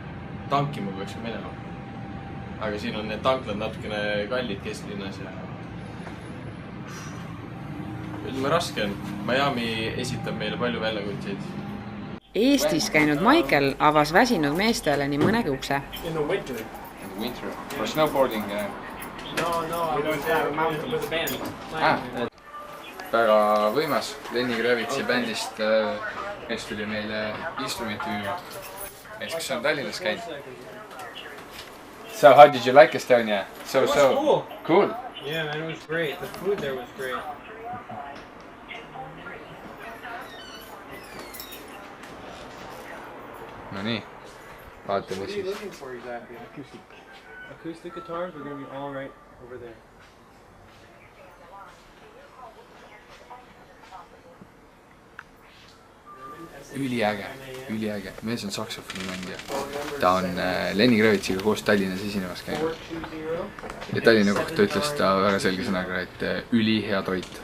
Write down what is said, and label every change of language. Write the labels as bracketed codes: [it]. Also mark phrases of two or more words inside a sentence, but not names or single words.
[et] Tankima peaks minema. Aga siin on need tanklad natukene kallid kesklinnas ja ütleme raske on. Miami esitab meile palju väljakutseid. Eestis käinud Michael avas väsinud meestele nii mõnegi ukse. [en] In the winter. In the winter. For snowboarding. No, we don't have a mountain with a band. [et] Väga võimas. Lenny Kravitsi bändist kes tuli meile instrumenti müüma. Kes on Tallinnas käinud. [en] So how did you like Estonia? It was cool. Cool. Yeah, man, it was great. The food there was great. [et] No nii, vaatame [en] What are you [et] siis. [en] looking for exactly? Acoustic guitars are going to be all right over there. [et] Üliäge. Mees on saksofonimängija. Ta on Lenny Kravitsiga koos Tallinnas esinemas käinud. Ja Tallinna kohta ütles ta väga selge sõnaga, et ülihea toit.